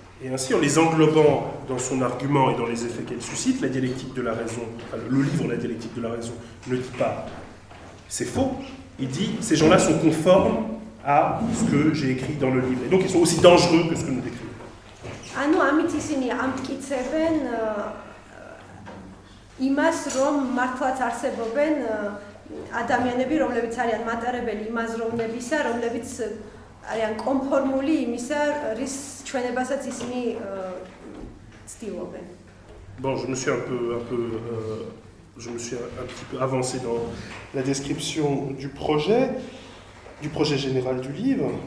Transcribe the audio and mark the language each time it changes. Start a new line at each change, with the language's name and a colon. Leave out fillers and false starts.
French: Et ainsi, en les englobant dans son argument et dans les effets qu'elle suscite, la dialectique de la raison, enfin, le livre La dialectique de la raison ne dit pas c'est faux, il dit ces gens-là sont conformes à ce que j'ai écrit dans le livre. Et donc ils sont aussi dangereux que ce que nous décrivons.
Georgian: ანუ ამით ისინი ამტკიცებენ იმას, რომ მართლაც არსებობენ ადამიანები, რომლებიც არიან მატარებელი იმ აზროვნებისა, რომლებიც არიან კონფორმული იმისა, რის ჩვენებასაც ისინი ცდილობენ.
French: Bon, je me suis un petit peu avancé dans la description du projet général du livre.